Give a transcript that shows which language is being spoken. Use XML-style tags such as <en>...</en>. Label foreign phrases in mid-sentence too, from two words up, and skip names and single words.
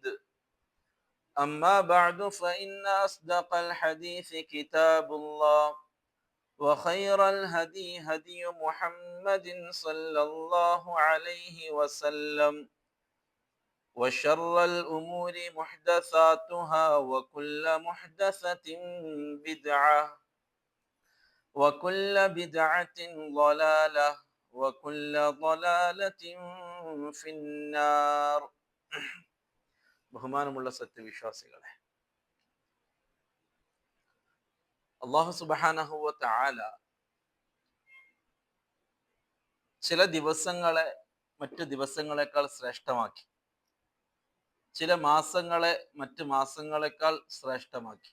<ar>أما بعد فإن أصدق الحديث كتاب الله وخير الهدي هدي محمد صلى الله عليه وسلم وشر الأمور محدثاتها وكل محدثة بدعة وكل بدعة ضلالة وكل ضلالة في النار.</ar> <ml>ബഹുമാനമുള്ള സത്യവിശ്വാസികളെ, അല്ലാഹു</ml> <ar>سبحانه وتعالى</ar> <ml>ചില ദിവസങ്ങളെ മറ്റു ദിവസങ്ങളെക്കാൾ ശ്രേഷ്ഠമാക്കി, ചില മാസങ്ങളെ മറ്റു മാസങ്ങളെക്കാൾ ശ്രേഷ്ഠമാക്കി.</ml>